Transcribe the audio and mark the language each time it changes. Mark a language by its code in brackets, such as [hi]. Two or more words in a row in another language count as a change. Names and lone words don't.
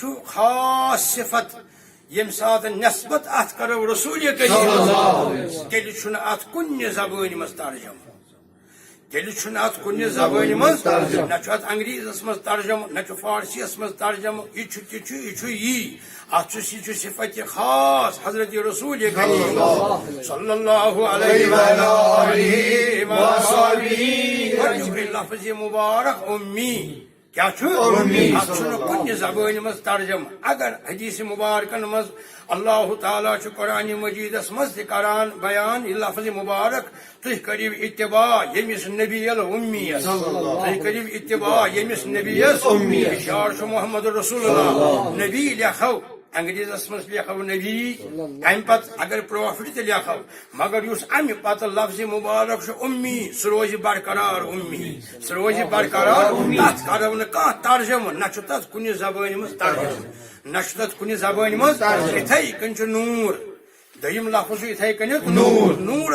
[ks] خاص صفت یم سات نسبت ات کرو رسول کریم تیل چھ ات کُنہِ زبٲنۍ مز ترجمہ تیل چھ ات کُنہِ زبٲنۍ مز نہ چھ ات انگریزس مز ترجمہ نہ چھ فارسیس مز ترجمہ یہ چھ تہِ چھ یہ چھ یی ات چھ صفت خاص حضرت رسول کریم [ar] صلی اللہ علیہ [ks] وسلم لفظ مبارک امی کیا کُنہِ زبٲنۍ مز ترجمہ اگر حدیث مبارکن مز اللہ تعالیٰ قرآن مجیدس مز تہِ کران بیان یہ لفظ مبارک تُہۍ کٔرِو اتباع ییٚمِس نبی الامیس تُہۍ کٔرِو اتباع ییٚمِس نبیس اشار چھُ [ar] محمد رسول اللہ [ks] نبی لیکھو انگریزس مز لیکھو نبی امہ پتہ اگر پروفٹ تہِ لیکھو مگر یُس امہ پتہ لفظ مبارک چھُ امی سُہ روزِ برقرار امی سُہ روزِ برقرار تتھ کرو نہٕ کانٛہہ ترجمہ نہ چھُ تتھ کُنہِ زبٲنۍ منٛز ترجمہ نہ چھُ تتھ کُنہِ زبٲنۍ منٛز یِتھے کٔنۍ چھُ نور دوٚیِم لفظ چھُ یِتھے کٔنٮ۪تھ نور نورس